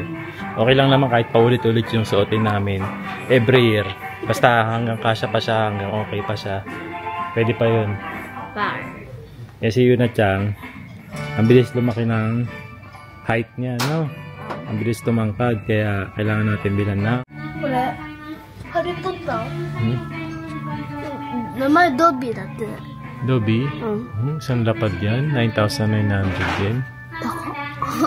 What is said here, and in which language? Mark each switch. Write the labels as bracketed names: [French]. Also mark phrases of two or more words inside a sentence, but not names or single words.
[Filipino] Okay lang naman kahit paulit-ulit yung suotin namin [English] every year. [Filipino] Basta hanggang kasya pa siya, hanggang okay pa siya. Pwede pa yun. Yan si Yuna-chan, ang bilis lumaki ng height niya, no? Ang bilis tumangkad kaya kailangan natin bilan na. [Japanese] これハリーポッター名前ドビーだって [Filipino] Dobby? Isang lapad yan? 9,900 yen? [Japanese] 高っ